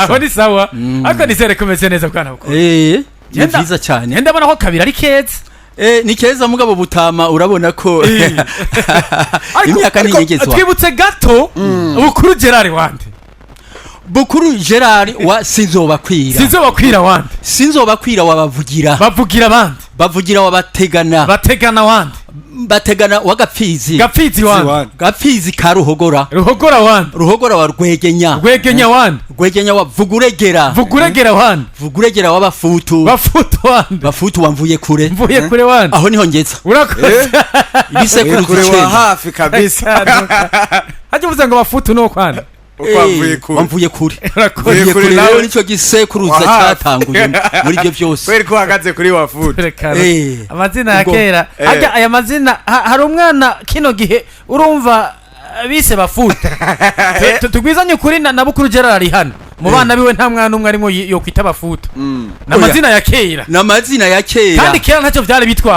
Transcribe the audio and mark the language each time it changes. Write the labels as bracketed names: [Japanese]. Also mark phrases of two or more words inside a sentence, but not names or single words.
[Rundi] aho ni sawa ariko nizere kumeze neza bwana bukuru ni byiza cyane ndabona ko kabiri ari keza ni keza mugabo butama urabona ko imyaka ni nyegezwa twibutse gato bukuru Gerard wande bukuru Gerard wa sinzobakwira wande sinzobakwira wabavugira bavugira wabategana wande bategana wagapfizi wande gapfizi ka ruhogora wande ruhogora wa rwegenya wande rwegenya wa vuguregera wande vuguregera wabafutu wande bafutu wamvuye kure wande aho niho ngeza urakoze ibisekuru wa hafi kabisa haje ngo bafutu no kwana wamvuye kure rero nico gisekuruza cyatanguye muri byo byose kweri ko hagaze kuri wafutu amazina ya kera ajya aya mazina hari umwana kino gihe urumva bise bafuta tugwizanye kuri na bukuru Gerard ari hano mu bana biwe nta mwana umwe arimo yo kwita bafuta namazina ya kera kandi kera ntacyo byari bitwaye